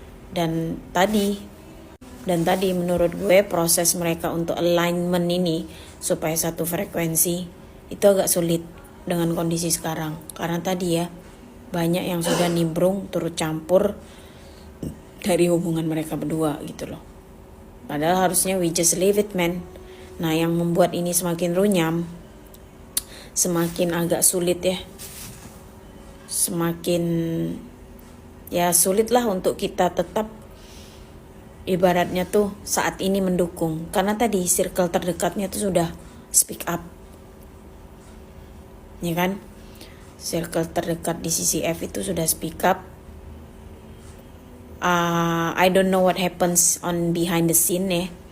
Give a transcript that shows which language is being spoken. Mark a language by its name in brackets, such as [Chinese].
[Indonesian] Dan tadi menurut gue proses mereka untuk alignment ini supaya satu frekuensi itu agak sulit dengan kondisi sekarang, karena tadi ya banyak yang sudah nimbrung turut campur dari hubungan mereka berdua gitu loh. Padahal harusnya [English] we just leave it man. [Indonesian] Nah yang membuat ini semakin runyam, semakin agak sulit ya, semakin ya sulit lah untuk kita tetap ibaratnya tuh saat ini mendukung, karena tadi circle terdekatnya tuh sudah speak up ya kan. Circle terdekat di CCF itu sudah speak up. [English] I don't know what happens on behind the scene [Indonesian] ya.